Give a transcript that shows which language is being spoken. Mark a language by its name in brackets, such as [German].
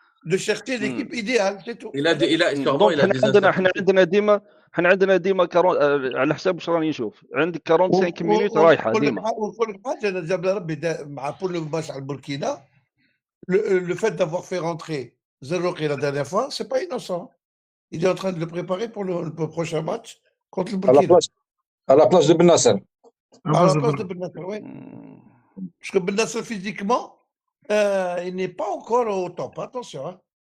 [French] de chercher l'équipe idéale, c'est tout. [Arabic] حنا عندنا ديما على حساب واش راني نشوف عندك 45 مينوت رايحه ديما. ونقول لك حاجه انا جاب ربي مع بول ماتش على البوركينا [French] le fait d'avoir fait rentrer Zerroki la dernière fois, c'est pas innocent. Il est en train de le préparer pour le prochain match contre le Burkina. À la place de Ben Nasser. À la place de Ben Nasser, oui. Parce que Ben Nasser, physiquement, il n'est pas encore au top. Attention. Hein.